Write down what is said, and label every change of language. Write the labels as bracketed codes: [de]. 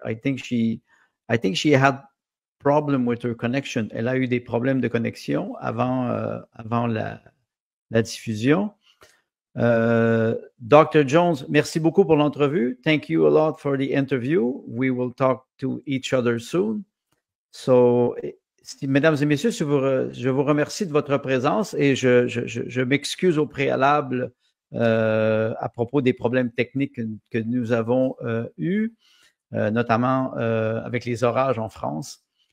[en] I think she had problem with her connection. [fr] Elle a eu des problèmes de connexion avant la diffusion. Dr. Jones, merci beaucoup pour l'entrevue. [en] Thank you a lot for the interview. We will talk to each other soon. [fr] So, mesdames et messieurs, je vous remercie de votre présence et je m'excuse au préalable à propos des problèmes techniques que nous avons eus, notamment avec les orages en France.